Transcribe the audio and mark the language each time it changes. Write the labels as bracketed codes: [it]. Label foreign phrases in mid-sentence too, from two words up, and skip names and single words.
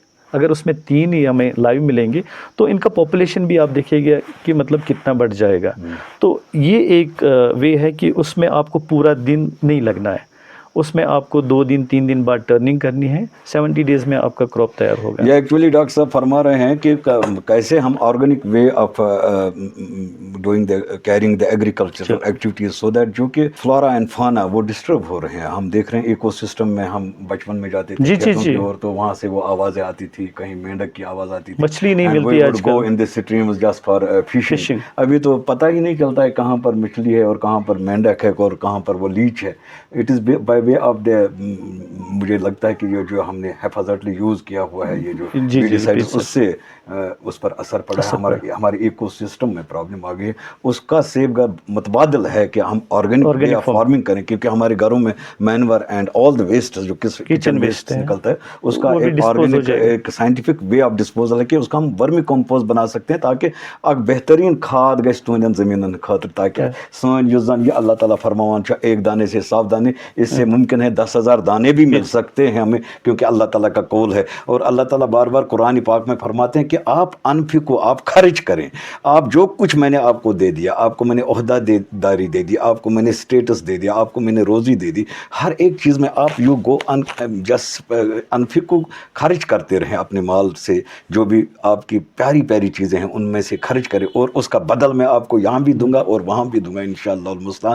[ur] اگر اس میں 3 ہی ہمیں لائیو ملیں گے تو ان کا پاپولیشن بھی آپ دیکھیے گا کہ مطلب کتنا بڑھ جائے گا. تو یہ ایک وے ہے کہ اس میں آپ کو پورا دن نہیں لگنا ہے، اس میں آپ کو 2 دن 3 دن بعد ٹرننگ کرنی ہے. 70 ڈیز میں آپ کا کراپ تیار ہوگا. یہ ایکچولی ڈاکٹر صاحب فرما رہے ہیں کہ کیسے ہم [en] organic way of doing caring the agricultural activities so that [ur] جو کہ [en] flora and fauna [ur] وہ ڈسٹرب ہو رہے ہیں. ہم دیکھ رہے ہیں [en] eco system [ur] میں، ہم بچپن میں جاتے تھے کھیتوں کی اور تو وہاں سے وہ آوازیں آتی تھی، کہیں مینڈک کی آواز آتی تھی، مچھلی نہیں ملتی آج کل. [en] go in the streams just for fishing. [ur] ابھی تو پتہ ہی نہیں چلتا ہے کہاں پر مچھلی ہے اور کہاں پر مینڈک ہے اور کہاں پر وہ لیچ ہے. [en] it is by way of the [ur] مجھے لگتا ہے کہ یہ جو ہم نے حفاظتلی یوز کیا ہوا ہے یہ جو جی پیسٹیسائڈز اس سے اس پر اثر پڑا ہے, ہمارے [en] eco system [ur] میں پرابلم آ گئی ہے. اس کا [en] safe guard [ur] متبادل ہے کہ ہم [en] organic way of farming [ur] کریں, کیونکہ ہمارے گھروں میں [en] manure and all the waste [ur] جو [en] kitchen waste [ur] نکلتا ہے اس کا ایک آرگینک ایک [en] scientific way of disposal [ur] ہے کہ اس کا ہم [en] vermi compost [ur] بنا سکتے ہیں تاکہ اک بہترین کھاد [ks] گژھِ تہندین زمینن خاطر, تاکہ سن یس زن یہ اللہ تعالیٰ فرماوان چھُ [ur] ایک دانے سے 100 دانے, اس سے ممکن ہے 10,000 دانے بھی مل سکتے ہیں ہمیں, کیونکہ اللہ تعالیٰ کا قول ہے. اور اللہ تعالیٰ بار بار قرآن پاک میں فرماتے ہیں کہ آپ انفقو, آپ خرچ کریں, آپ جو کچھ میں نے آپ کو دے دیا, آپ کو میں نے عہدہ داری دے دی, آپ کو میں نے اسٹیٹس دے دیا, آپ کو میں نے روزی دے دی, ہر ایک چیز میں آپ [en] you go just [ur] انفقو, خرچ کرتے رہیں اپنے مال سے, جو بھی آپ کی پیاری پیاری چیزیں ہیں ان میں سے خرچ کریں, اور اس کا بدل میں آپ کو یہاں بھی دوں گا اور وہاں بھی دوں گا [ar] انشاءاللہ المستعان.